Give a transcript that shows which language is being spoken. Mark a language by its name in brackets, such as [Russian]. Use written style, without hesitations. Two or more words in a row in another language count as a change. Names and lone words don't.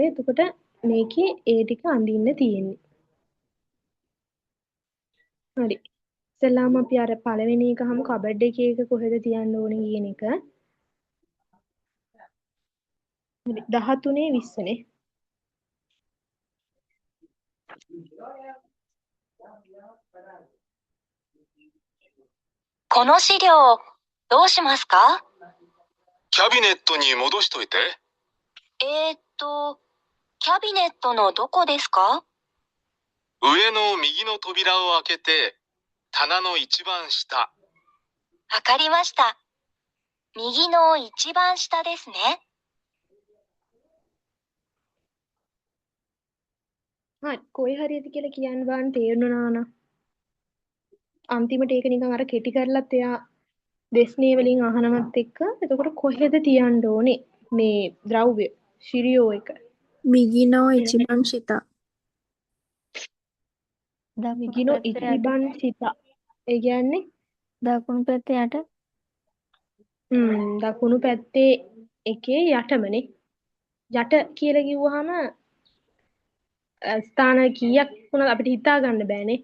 [Sinhala] එතකොට මේකේ ඒ ටික අඳින්න තියෙන්නේ. හරි. ඉස්සෙල්ලාම අපි අර පළවෙනි එක හමු කබඩ් එකේ එක කොහෙද තියන්න ඕනේ කියන එක. හරි 13 20 නේ. [Japanese] この資料、どうしますか？キャビネットに戻しといて。キャビネットのどこですか？上の右の扉を開けて、棚の一番下。わかりました。右の一番下ですね。 [Sinhala] හරි කොයි හරියද කියලා කියන්න බලන්න තේරුණා නා. අන්තිමට ඒක නිකන් අර කෙටි කරලත් එයා දෙස්නේ වලින් අහනවත් එක්ක එතකොට කොහෙද තියන්න ඕනේ මේ ද්‍රව්‍ය ශිරියෝ එක. [Japanese] 右の一番下。右の一番下. [Sinhala] ඒ කියන්නේ දකුණු පැත්තේ යට. දකුණු පැත්තේ එකේ යටමනේ. යට කියලා කිව්වහම ස්ථාන කීයක් වුණත් අපිට හිතා ගන්න බෑනේ.